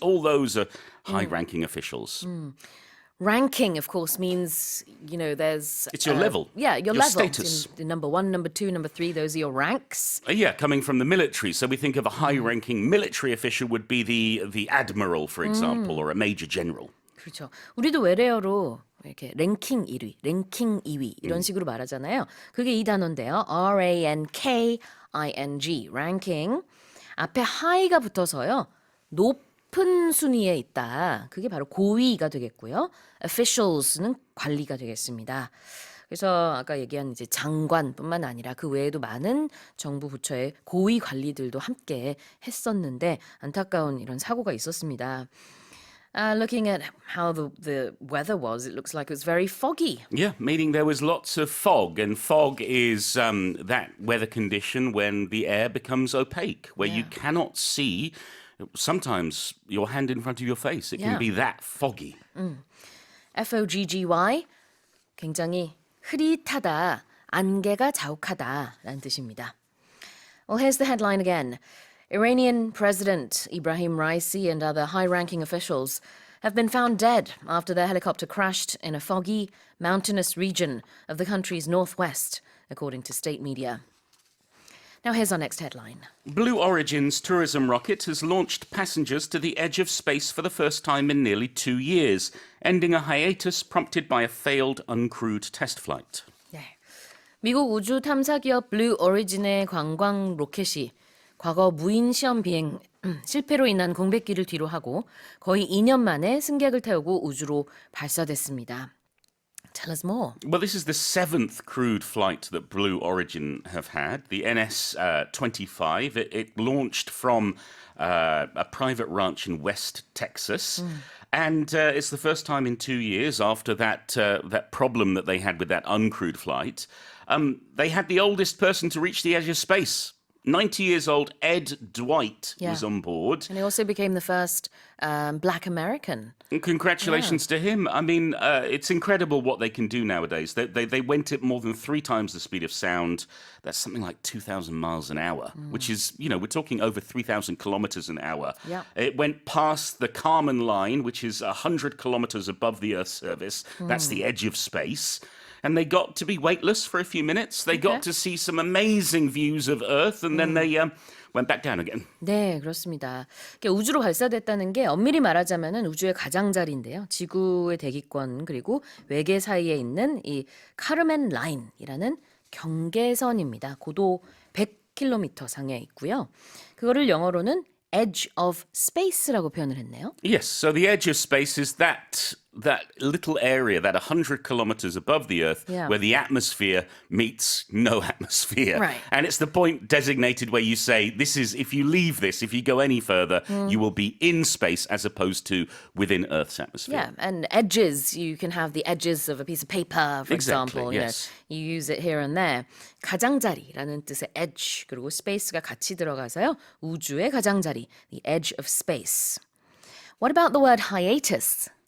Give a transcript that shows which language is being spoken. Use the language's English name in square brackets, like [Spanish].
[English] All those are high-ranking officials. Ranking, of course, means, there's... It's your level. Yeah, your your level. status. In number 1, number 2, number 3, those are your ranks. Coming from the military. So we think of a high-ranking military official would be the admiral, for example, or a major general. [Korean] 그렇죠. 우리도 외래어로 이렇게 랭킹 1위, 랭킹 2위 이런 식으로 말하잖아요. 그게 이 단어인데요. R-A-N-K-I-N-G, ranking. 앞에 high가 붙어서요. 높은 순위에 있다. 그게 바로 고위가 되겠고요. officials는 관리가 되겠습니다. 그래서 아까 얘기한 이제 장관뿐만 아니라 그 외에도 많은 정부 부처의 고위 관리들도 함께 했었는데 안타까운 이런 사고가 있었습니다. [English] Looking at how the weather was, it looks like it was very foggy. Yeah, meaning there was lots of fog, and fog is that weather condition when the air becomes opaque, where you cannot see sometimes your hand in front of your face. It can Yeah. be that foggy. [Korean] foggy, 굉장히 흐릿하다, 안개가 자욱하다라는 뜻입니다. [English] Well, here's the headline again. Iranian President Ibrahim Raisi and other high-ranking officials have been found dead after their helicopter crashed in a foggy, mountainous region of the country's northwest, according to state media. Now here's our next headline. Blue Origin's tourism rocket has launched passengers to the edge of space for the first time in nearly 2 years, ending a hiatus prompted by a failed uncrewed test flight. [Korean] 네. 미국 우주 탐사 기업 블루 오리진의 관광 로켓이 과거 무인 시험 비행 실패로 인한 공백기를 뒤로 하고 거의 2년 만에 승객을 태우고 우주로 발사됐습니다. [English] Tell us more. Well, this is the 7th crewed flight that Blue Origin have had, the NS-25. It launched from a private ranch in West Texas. And it's the first time in 2 years after that problem that they had with that uncrewed flight. They had the oldest person to reach the edge of space. 90 years old Ed Dwight was on board. And he also became the first Black American. And congratulations to him. I mean, it's incredible what they can do nowadays. They went at more than 3 times the speed of sound. That's something like 2,000 miles an hour, which is, we're talking over 3,000 kilometers an hour. Yeah. It went past the Kármán line, which is 100 kilometers above the Earth's surface. That's the edge of space. And they got to be weightless for a few minutes. They got to see some amazing views of Earth, and then they went back down again. [Korean] 네, 그렇습니다. 우주로 발사됐다는 게 엄밀히 말하자면은 우주의 가장자리인데요. 지구의 대기권 그리고 외계 사이에 있는 이 카르멘 라인이라는 경계선입니다. 고도 100km 상에 있고요. 그거를 영어로는 edge of space라고 표현을 했네요. [English] Yes, so the edge of space is that little area, that 100 kilometers above the Earth, Yeah. where the atmosphere meets no atmosphere. Right. And it's the point designated where you say, this is, if you leave this, if you go any further, you will be in space as opposed to within Earth's atmosphere. Yeah, and edges, you can have the edges of a piece of paper, for Exactly, example. yes. You use it here and there. [Korean] 가장자리라는 뜻의 edge, 그리고 space가 같이 들어가서요. 우주의 가장자리, [English] the edge of space. What about the word hiatus?